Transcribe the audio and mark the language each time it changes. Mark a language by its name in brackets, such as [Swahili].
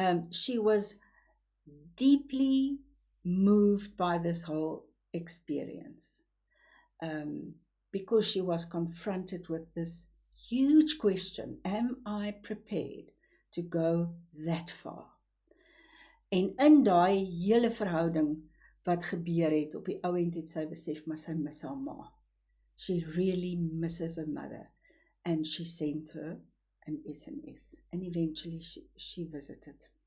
[English] She was deeply moved by this whole experience, because she was confronted with this huge question, am I prepared to go that far? [Afrikaans] En in daai hele verhouding wat gebeur het, op die ou end het sy besef, maar sy mis haar ma. [English] She really misses her mother, and she sent her an SMS, and eventually she visited.